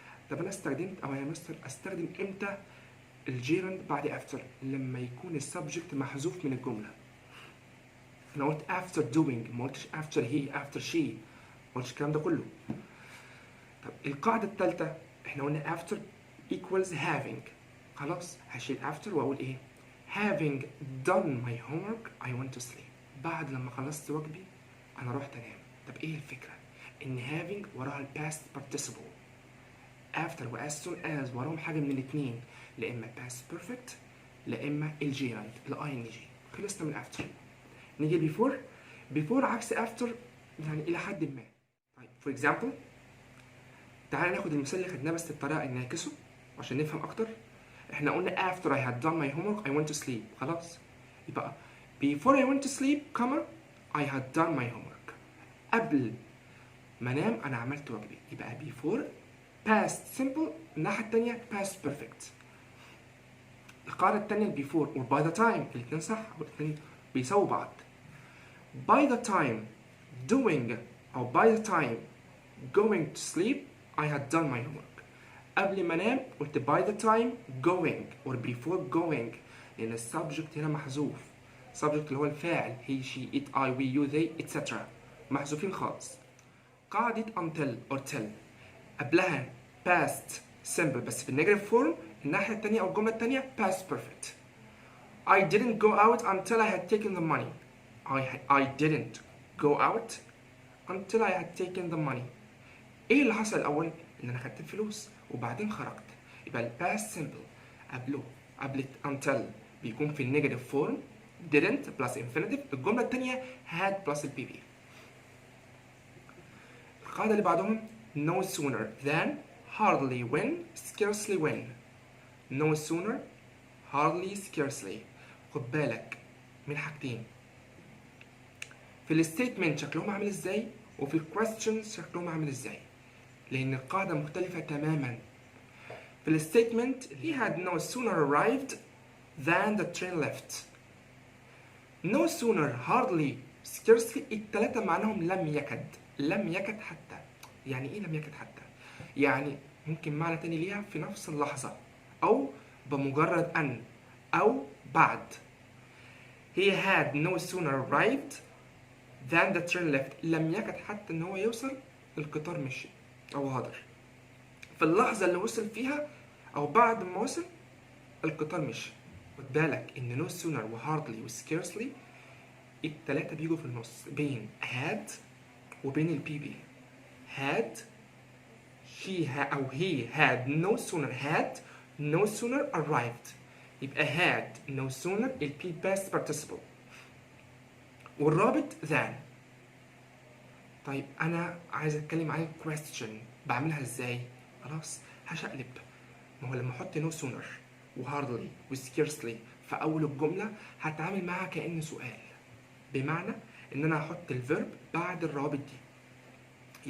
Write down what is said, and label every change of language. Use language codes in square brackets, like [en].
[ar] طب انا استخدمت او يا مستر استخدم امتى الجيرند بعد after؟ لما يكون السبجكت محذوف من الجملة. أنا قلت after doing، ما قلتش after he after she، ما قلتش الكلام ده كله. طب القاعدة الثالثة احنا قلنا after equals having. خلاص هشيل [en] after [ar] وأقول إيه؟ [en] having done my homework I went to sleep. [ar] بعد لما خلصت واجبي أنا رحت أنام. طب إيه الفكرة؟ إن having وراها ال past participle. after و as soon as وراهم حاجة من الاتنين، لا إما past perfect لا إما الجيرند ال ing. خلصنا من after. نيجي before عكس after يعني إلى حد ما. For example تعالى ناخد المثال اللي خدناه بس بطريقة نعكسه عشان نفهم أكتر. احنا قلنا [en] after I had done my homework I went to sleep. [ar] خلاص يبقى [en] before I went to sleep comma I had done my homework. [ar] قبل ما انام انا عملت واجبي. [en] يبقى before past simple. [ar] الناحية التانية [en] past perfect. [ar] القاعدة التانية before و by the time الاتنين صح والاتنين بيساووا بعض. [en] by the time doing أو by the time going to sleep I had done my homework. [ar] قبل ما انام قلت [en] by the time going or before going [ar] لأن السبجكت هنا محذوف. [en] subject [ar] اللي هو الفاعل [en] he she it I we you they etc. [ar] محذوفين خالص. قاعدة until or till قبلها past simple بس في النيجاتيف فورم. الناحية التانية أو الجملة التانية past perfect. I didn't go out until I had taken the money. I didn't go out until I had taken the money. ايه اللي حصل الأول؟ إن أنا خدت الفلوس وبعدين خرجت. يبقى ال past simple قبل until بيكون في النيجاتيف فورم didn't plus infinitive. الجملة التانية had plus ال PP. القاعدة اللي بعدهم [en] no sooner than hardly when scarcely when. no sooner hardly scarcely. [ar] خد بالك من حاجتين في الستيتمنت شكلهم عامل ازاي وفي الكويستشنز شكلهم عامل ازاي لان القاعدة مختلفة تماما. في الستيتمنت [en] he had no sooner arrived than the train left. [ar] no sooner hardly scarcely التلاتة معناهم لم يكد حتى. يعني ايه لم يكد حتى؟ يعني ممكن معنى تاني ليها في نفس اللحظة او بمجرد ان او بعد. [en] he had no sooner arrived than the train left. [ar] لم يكد حتى ان هو يوصل القطار مشي او هدر. في اللحظة اللي وصل فيها او بعد ما وصل القطار مشي. خد بالك ان no sooner و hardly و scarcely التلاتة بيجوا في النص بين had وبين ال PP. [en] had أو he had no sooner arrived. يبقى had no sooner ال P past participle والرابط than. [ar] طيب أنا عايز أتكلم عن question بعملها إزاي؟ خلاص هشقلب. ما هو لما أحط no sooner و hardly و scarcely في أول الجملة هتعامل معها كأنه سؤال. بمعنى إن أنا هحط الفيرب بعد الرابط دي.